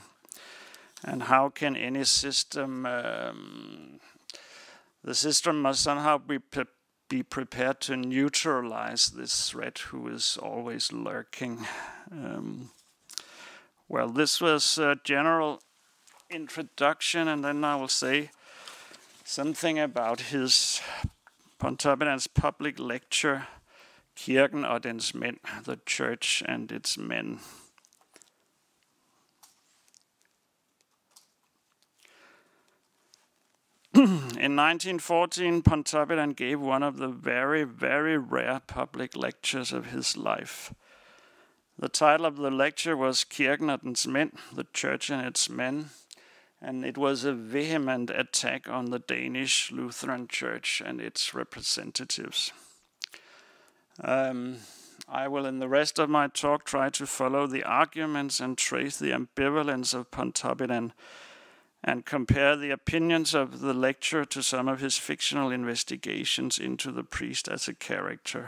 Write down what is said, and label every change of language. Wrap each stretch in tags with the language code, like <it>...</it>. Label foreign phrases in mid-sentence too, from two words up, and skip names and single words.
<en>And how can any system, the system must somehow be prepared to neutralize this threat who is always lurking. Well, this was a general introduction, and then I will say something about his Pontoppidan's public lecture, Kirken og dens mænd, the church and its men. In 1914, Pontoppidan gave one of the very, very rare public lectures of his life. The title of the lecture was Kirken og dens mænd, the church and its men, and it was a vehement attack on the Danish Lutheran Church and its representatives. I will, in the rest of my talk, try to follow the arguments and trace the ambivalence of Pontoppidan and compare the opinions of the lecturer to some of his fictional investigations into the priest as a character.</en>